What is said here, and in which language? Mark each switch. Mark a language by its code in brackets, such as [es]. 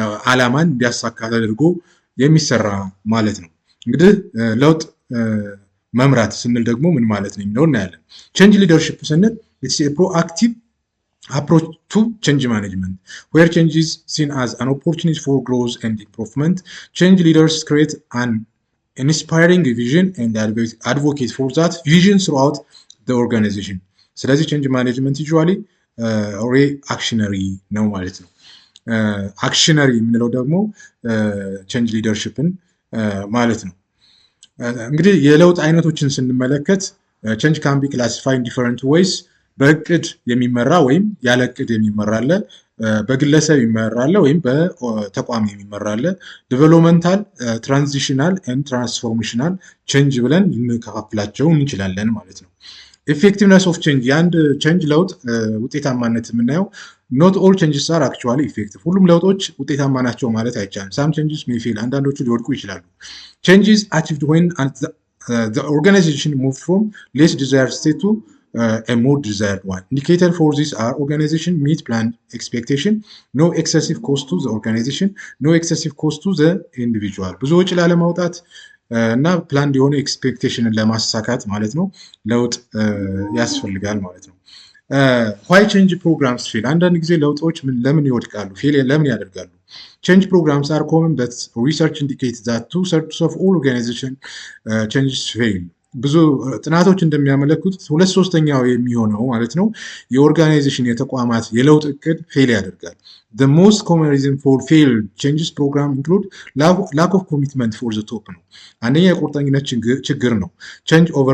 [am] ዓላማን እንዲያሳካ ተደርጎ የሚሰራ ማለት ነው። እንግዲህ ለውጥ መምራት ስንል ደግሞ ምን ማለት ነው የሚለው እናያለን። [en] ቼንጅ ሊደርሺፕ ስንል ኢትስ ኤ ፕሮአክቲቭ approach to change management, where change is seen as an opportunity for growth and improvement. Change leaders create an inspiring vision and advocate for that vision throughout the organization. [am] ስለዚህ change management usually አክሽነሪ ነው ማለት ነው። አክሽነሪ የምንለው ደግሞ change leadershipን ማለት ነው። እንግዲህ የለውጥ አይነቶችን ስንመለከት [en] change can be classified in different ways. [am] በእቅድ የሚመራ ወይም ያለ እቅድ የሚመራ አለ፣ በግለሰብ የሚመራ አለ ወይም በተቋም የሚመራ አለ። ዲቨሎፕመንታል፣ ትራንዚሽናል ኤንድ ትራንስፎርሜሽናል ቼንጅ ብለን ልንከፋፍላቸው እንችላለን ማለት ነው። [en] ኢፌክቲቭነስ ኦፍ ቼንጅ [am] የአንድ ቼንጅ ለውጥ ውጤታማነት የምናየው [en] ኖት ኦል ቼንጅስ አር አክቹዋሊ ኢፌክቲቭ። [am] ሁሉም ለውጦች ውጤታማ ናቸው ማለት አይቻልም። [en] ሳም ቼንጅስ ሜይ ፌል፣ [am] አንዳንዶቹ ሊወድቁ ይችላሉ። [en] ቼንጅ ኢዝ አቺቭድ ዌን ዘ ኦርጋናይዜሽን ሙቭ ፍሮም ሌስ ዲዛየርድ ስቴት ቱ a more desired one. Indicator for this are organization meet planned expectation, no excessive cost to the organization, no excessive cost to the individual. [am] ብዙ ወጪ ላለማውጣት እና ፕላን የሆነ ኤክስፔክቴሽንን ለማሳካት ማለት ነው ለውጥ ያስፈልጋል ማለት ነው። [en] why change programs fail? [am] አንዳንድ ጊዜ ለውጦች ለምን ይወድቃሉ? ፌል ለምን ያደርጋሉ? [en] Change programs are common, but research indicates that 2/3 of all organization changes fail. [am] ብዙ ጥናቶች እንደሚያመለክቱት 2/3 የሚሆነው ማለት ነው የኦርጋናይዜሽን የተቋማት የለውጥ እቅድ ፌል ያደርጋል። [en] The most common reason for failed changes program include lack of commitment for the top [am] ነው። አንደኛ የቁርጠኝነት ችግር ነው። change